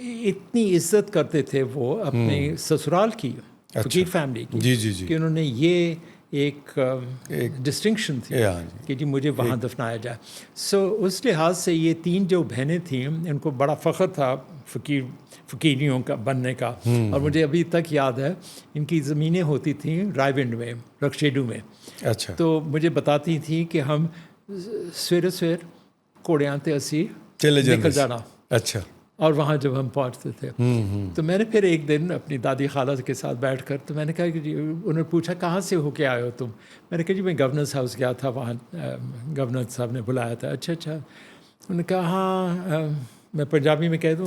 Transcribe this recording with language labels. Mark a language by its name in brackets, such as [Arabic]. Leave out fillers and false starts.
[Urdu] اتنی عزت کرتے تھے وہ اپنے سسرال کی, فقیر فیملی کی, کہ انہوں نے یہ ایک ڈسٹنکشن تھی کہ جی مجھے وہاں دفنایا جائے. سو اس لحاظ سے یہ 3 جو بہنیں تھیں, ان کو بڑا فخر تھا فقیریوں کا بننے کا. اور مجھے ابھی تک یاد ہے, ان کی زمینیں ہوتی تھیں رائے ونڈ میں, رکشیڈو میں. اچھا. تو مجھے بتاتی تھیں کہ [Punjabi] ہم سویر کوڑیاں تے اسی نکل جانا. [Urdu] اچھا. اور وہاں جب ہم پہنچتے تھے, تو میں نے پھر ایک دن اپنی دادی خالہ کے ساتھ بیٹھ کر, تو میں نے کہا کہ جی, انہوں نے پوچھا کہاں سے ہو کے آئے ہو تم؟ میں نے کہا جی میں گورنرس ہاؤس گیا تھا, وہاں گورنر صاحب نے بلایا تھا. اچھا. انہوں نے کہا ہاں, میں پنجابی میں کہہ دوں.